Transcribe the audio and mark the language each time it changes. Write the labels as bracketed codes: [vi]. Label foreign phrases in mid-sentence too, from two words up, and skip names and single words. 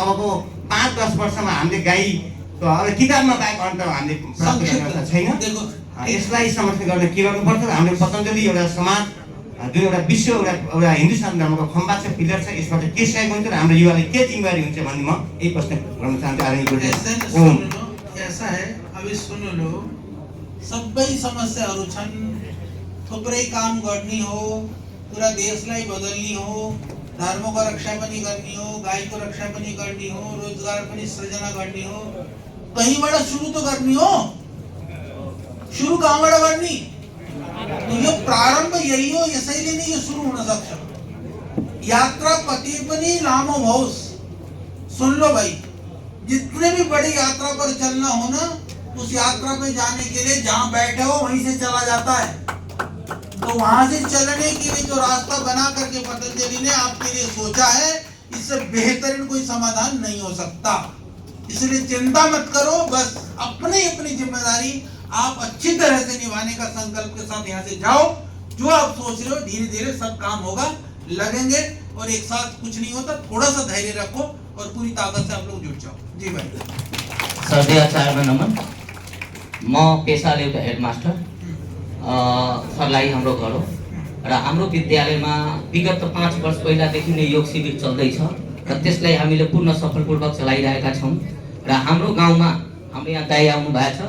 [ne] अबको 5-10 वर्षमा हामीले गाईको अब किताबमा बाहेक अन्त हामीले प्राप्त गर्ने अवस्था छैन। यसलाई संरक्षण गर्न के गर्नुपर्छ? हामीले पतञ्जलि एउटा समाज जुन एउटा विश्व एउटा हिन्दू सनातन धर्मको खम्बा छ, पिलर छ, यसबाट के सहयोग हुन्छ र हाम्रो युवालाई के जिम्मेवारी हुन्छ भन्ने म यही प्रश्न गर्न चाहन्छु। [hi] ऐसा है, अभी सुन लो, [ne] सबै समस्याहरू छन्, थुप्रै काम गर्ने हो, पुरा देशलाई बदल्ने हो, धर्मको रक्षा पनि गर्ने हो, गाईको रक्षा पनि गर्ने हो, रोजगार पनि सृजना गर्ने हो। कहीँबाट सुरु त गर्ने हो, सुरु कहाँबाट गर्ने? यो प्रारम्भ यही हो, यसैले नै यो सुरु हुन सक्छ। यात्रा कति पनि लामो होस्, [hi] सुन लो भाई, जितने भी बड़ी यात्रा पर चलना हो ना, उस यात्रा पे जाने के लिए जहाँ बैठे हो वहीं से चला जाता है। तो वहां से चलने के लिए जो रास्ता बना करके पतंजलि ने आपके लिए सोचा है, इससे बेहतरीन कोई समाधान नहीं हो सकता। इसलिए चिंता मत करो, बस अपनी अपनी जिम्मेदारी आप अच्छी तरह से निभाने का संकल्प के साथ यहाँ से जाओ। जो आप सोच रहे हो धीरे धीरे सब काम होगा, लगेंगे और एक साथ कुछ नहीं होता। थोड़ा सा धैर्य रखो और पूरी ताकत से आप लोग जुट जाओ। जी भाई। [ne] श्रद्धेय आचार्य नमन। म पेसाले एउटा हेडमास्टर। सरलाई हाम्रो घर हो र हाम्रो विद्यालयमा विगत 5 वर्ष पहिलादेखि नै योग शिविर चल्दैछ र त्यसलाई हामीले पूर्ण सफलपूर्वक चलाइरहेका छौँ। र हाम्रो गाउँमा हाम्रो यहाँ दाइ आउनु भएको छ।